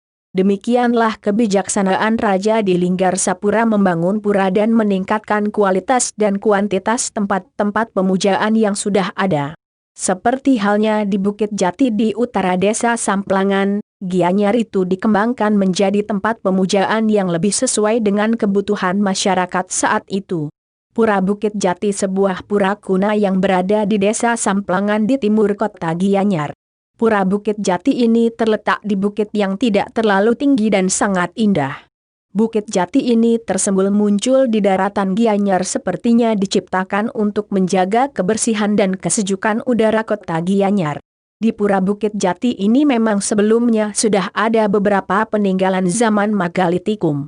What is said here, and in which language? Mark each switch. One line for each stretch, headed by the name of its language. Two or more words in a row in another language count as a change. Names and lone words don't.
Indonesian: Demikianlah kebijaksanaan Raja di Linggarsapura membangun pura dan meningkatkan kualitas dan kuantitas tempat-tempat pemujaan yang sudah ada. Seperti halnya di Bukit Jati di utara desa Samplangan, Gianyar itu dikembangkan menjadi tempat pemujaan yang lebih sesuai dengan kebutuhan masyarakat saat itu. Pura Bukit Jati sebuah pura kuno yang berada di desa Samplangan di timur kota Gianyar. Pura Bukit Jati ini terletak di bukit yang tidak terlalu tinggi dan sangat indah. Bukit Jati ini tersembul muncul di daratan Gianyar sepertinya diciptakan untuk menjaga kebersihan dan kesejukan udara kota Gianyar. Di Pura Bukit Jati ini memang sebelumnya sudah ada beberapa peninggalan zaman Magalitikum.